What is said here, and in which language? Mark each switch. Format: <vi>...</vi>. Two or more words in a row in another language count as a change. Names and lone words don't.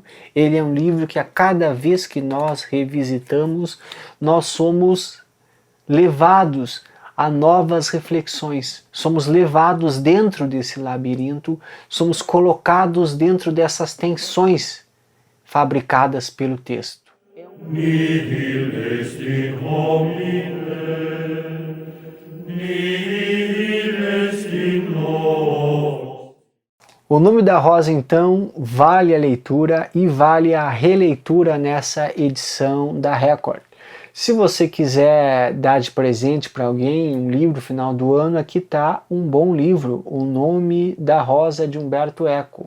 <pt>Ele é um livro que a cada vez que nós revisitamos, nós somos levados a novas reflexões. Somos levados dentro desse labirinto, somos colocados dentro dessas tensões fabricadas pelo texto.</pt> <la>Nihil est in homine, nihil est in nos.</la> <pt>O Nome da Rosa, então, vale a leitura e vale a releitura nessa edição da Record. Se você quiser dar de presente para alguém um livro final do ano, aqui está um bom livro, O Nome da Rosa, de Umberto Eco.</pt>